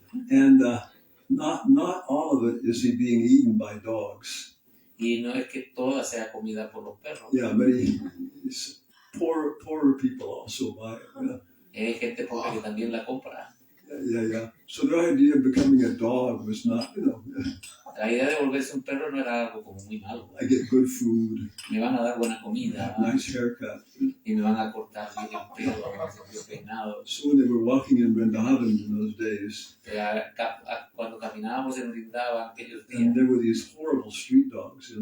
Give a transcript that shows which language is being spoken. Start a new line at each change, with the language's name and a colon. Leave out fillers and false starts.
English: And not all of it is being eaten by dogs.
Spanish: Y no es que toda sea comida por los perros.
English: Yeah, many poorer people also buy it.
Spanish: Hay gente pobre que también la compra.
English: Yeah. So their idea of becoming a dog was not,
Spanish: La idea de volverse un perro no era algo como muy malo.
English: I get good food,
Spanish: Me van a dar buena comida
English: nice haircut.
Spanish: y me van a cortar bien el pelo, me van a hacer bien peinado.
English: So when they were walking in Vrindavan in those days,
Spanish: Cuando caminábamos en Vrindava aquellos días
English: and there were these horrible street dogs,